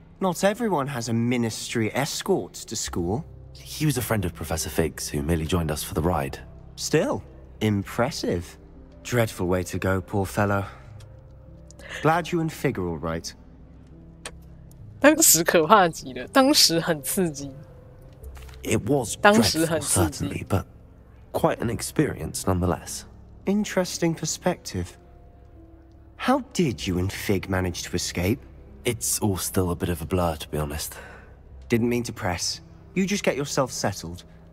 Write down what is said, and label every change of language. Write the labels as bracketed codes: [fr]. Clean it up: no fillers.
[en] Not everyone has a ministry escort to school. He was a friend of Professor Fig's who merely joined us for the ride. Still, impressive. Dreadful way to go, poor fellow. Glad you and Fig are all right. [zh] 当时可怕极了，当时很刺激。 [en] It was [zh] 当时 [en] dreadful, [zh] 很刺激。 [en] certainly, but quite an experience nonetheless. Interesting perspective. How did you and Fig manage to escape? It's all still a bit of a blur, to be honest. Didn't mean to press. You just get yourself settled.